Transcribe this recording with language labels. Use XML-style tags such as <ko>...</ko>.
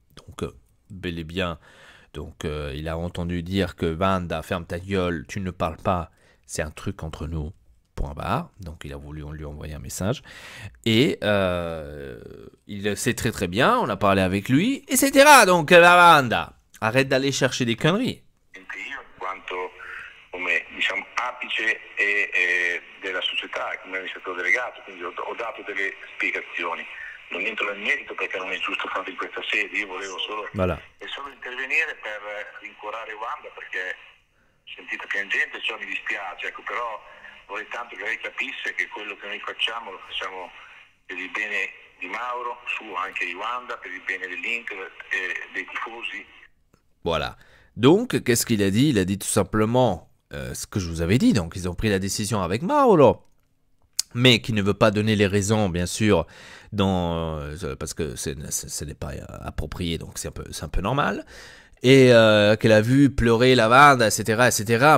<fr>Donc, bel et bien, donc, il a entendu dire que Wanda, ferme ta gueule, tu ne parles pas, c'est un truc entre nous. Point barre. Donc il a voulu lui envoyer un message et il sait très très bien, on a parlé avec lui, etc. Donc la Wanda, arrête d'aller chercher des conneries.</fr> <it>Io, in quanto come diciamo apice della società, come amministratore delegato, quindi ho dato delle spiegazioni. Non entro nel merito perché non è giusto farlo in questa sede, io volevo solo intervenire per rincuorare Wanda perché sentite piangente, ciò mi dispiace, ecco, però vorrei tanto che lei capisse che quello che noi facciamo lo facciamo per il bene di Mauro, suo anche di Wanda, per il bene dell'Inter e dei tifosi.</it> <fr>Voilà. Donc, qu'est-ce qu'il a dit? Il a dit tout simplement ce que je vous avais dit. Donc, ils ont pris la décision avec Mauro. mais qui ne veut pas donner les raisons, bien sûr, parce que ce n'est pas approprié, donc c'est un peu normal. Et qu'elle a vu pleurer Lavanda, etc., etc.</fr>